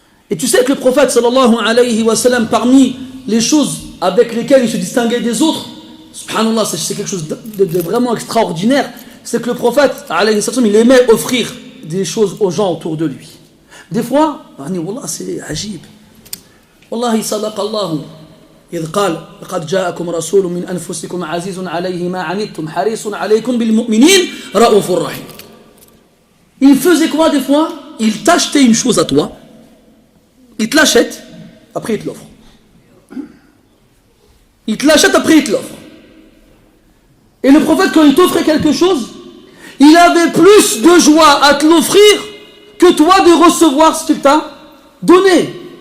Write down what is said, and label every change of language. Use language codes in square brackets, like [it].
[fr] Et tu sais que le prophète, sallallahu alayhi wa sallam, parmi les choses avec lesquelles il se distinguait des autres, subhanallah, c'est quelque chose de vraiment extraordinaire, c'est que le prophète, alayhi wa sallam, il aimait offrir des choses aux gens autour de lui. Des fois, wallah, c'est ajib. [ar] Wallahi, sadaqa Allahu. إذ قال لقد جاءكم رسول من أنفسكم عزيز عليه ما عنتم حريص عليكم بالمؤمنين رؤوف رحيم. [fr] Il faisait quoi des fois? Il t'achetait une chose à toi, il te l'achète, après il te l'offre. Il te l'achète, après il te l'offre. Et le prophète, quand il t'offrait quelque chose, il avait plus de joie à te l'offrir que toi de recevoir ce qu'il t'a donné.